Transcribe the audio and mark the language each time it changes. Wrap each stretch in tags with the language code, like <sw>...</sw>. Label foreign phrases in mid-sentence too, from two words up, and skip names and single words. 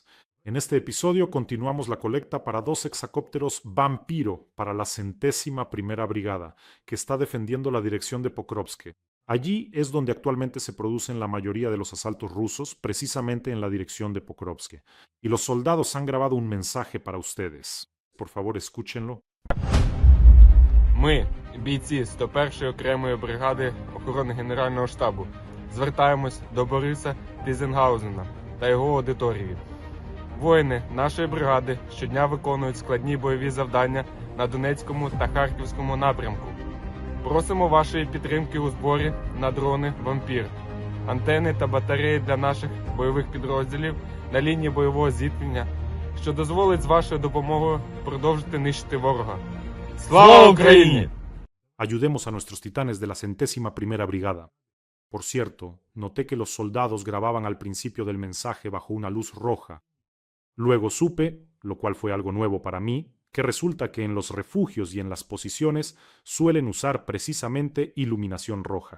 <es>En este episodio continuamos la colecta para 2 hexacópteros Vampiro para la 101ª Brigada, que está defendiendo la dirección de Pokrovsk. Allí es donde actualmente se producen la mayoría de los asaltos rusos, precisamente en la dirección de Pokrovsk. Y los soldados han grabado un mensaje para ustedes. Por favor, escúchenlo.</es> <uk>Ми, бійці 101-ї окремої бригади охорони Генерального штабу, звертаємось до Бориса Тізенгаузена та його аудиторії. Воїни нашої бригади щодня виконують складні бойові завдання на Донецькому та Харківському напрямку. Просимо вашої підтримки у зборі на дрони «Вампір», антени та батареї для наших бойових підрозділів на лінії бойового зіткнення, що дозволить з вашою допомогою продовжити нищити ворога. Слава Україні!</uk> <es>Ayudemos a nuestros titanes de la 101ª Brigada. Por cierto, noté que los soldados grababan al principio del mensaje bajo una luz roja. Luego supe, lo cual fue algo nuevo para mí, que resulta que en los refugios y en las posiciones suelen usar precisamente iluminación roja.</es>